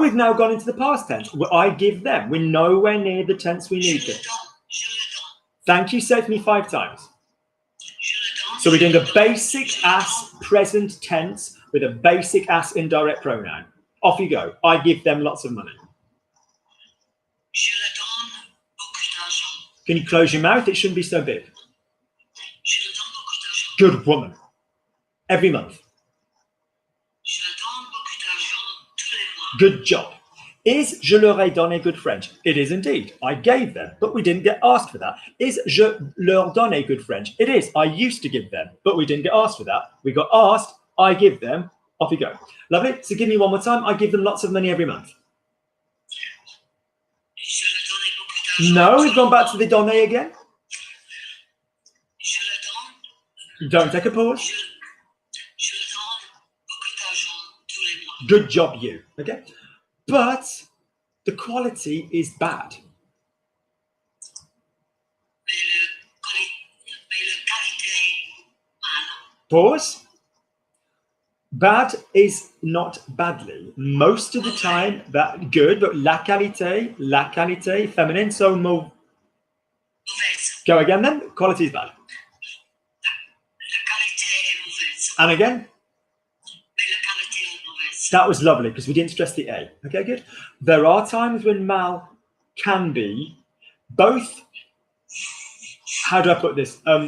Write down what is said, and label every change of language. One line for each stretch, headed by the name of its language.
English: No, we've now gone into the past tense. I give them. We're nowhere near the tense we need to.
French: Je le donne.
English: Thank you. Say it for me 5 times.
French: Je le donne.
English: So we're doing a basic ass present tense with a basic ass indirect pronoun. Off you go. I give them lots of money.
French: Je le donne beaucoup d'argent.
English: Can you close your mouth? It shouldn't be so big.
French: Je le donne beaucoup d'argent.
English: Good woman. Every month.
French: Je le donne beaucoup d'argent tous les mois.
English: Good job. Is
French: je leur ai donné
English: good French? It is indeed. I gave them, but we didn't get asked for that. Is
French: je leur donne
English: good French? It is. I used to give them, but we didn't get asked for that. We got asked, I give them, off you go. Lovely. So give me one more time. I give them lots of money every month.
French: Je le donne beaucoup d'argent.
English: No, we've gone back to the donne again.
French: Je le donne.
English: Don't take a pause.
French: Je le donne beaucoup d'argent tous les mois.
English: Good job, you. Okay. But the quality is bad.
French: Mais le qualité mal.
English: Pause. Bad is not badly. Most of the time, that good, but
French: la qualité,
English: feminine, so
French: Mauvaise.
English: Go again then. Quality is bad.
French: La qualité est mauvaise.
English: And again.
French: Mais la qualité est mauvaise.
English: That was lovely because we didn't stress the A. Okay, good. There are times when mal can be both. How do I put this?